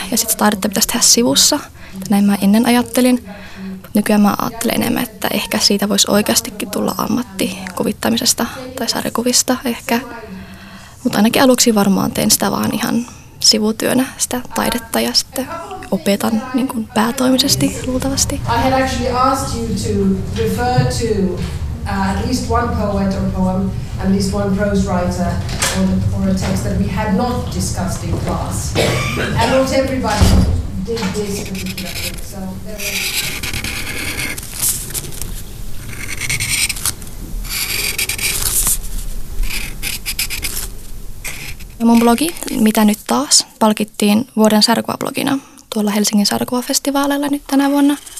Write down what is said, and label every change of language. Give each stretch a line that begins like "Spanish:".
Finnish: Ja sitten taidetta pitäisi tehdä sivussa, näin mä ennen ajattelin. Nykyään mä ajattelen enemmän, että ehkä siitä voisi oikeastikin tulla ammatti kuvittamisesta tai sarjakuvista ehkä. Mutta ainakin aluksi varmaan teen sitä vaan ihan sivutyönä, sitä taidetta, ja sitten opetan niin kuin päätoimisesti luultavasti.
English: I had actually asked you to refer to at least one poet or poem, at least one prose writer or a text that we had not discussed in class. And not everybody did this particular thing, so
Finnish: mun blogi, Mitä nyt taas, palkittiin vuoden särkuva-blogina tuolla Helsingin särkuva-festivaaleilla nyt tänä vuonna.